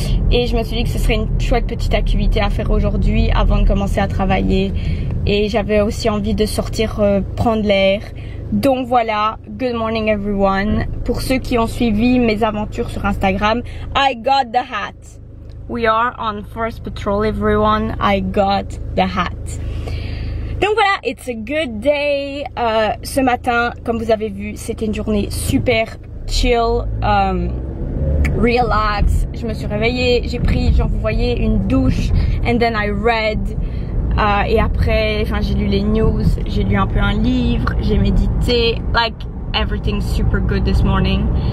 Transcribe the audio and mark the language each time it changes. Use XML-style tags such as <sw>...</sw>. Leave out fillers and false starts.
<fr>Et je me suis dit que ce serait une chouette petite activité à faire aujourd'hui avant de commencer à travailler. Et j'avais aussi envie de sortir prendre l'air. Donc voilà,</fr> <en>good morning everyone.</en> <fr>Pour ceux qui ont suivi mes aventures sur Instagram,</fr> <en>I got the hat. We are on first patrol everyone, I got the hat.</en> <fr>Donc voilà,</fr> <en>it's a good day.</en> <fr>Ce matin, comme vous avez vu, c'était une journée super chill, relax. Je me suis réveillée, j'ai pris, genre vous voyez, une douche,</fr> <en>and then I read.</en> <fr>Et après, enfin j'ai lu les news, j'ai lu un peu un livre, j'ai médité,</fr> <en>like everything's super good this morning.</en>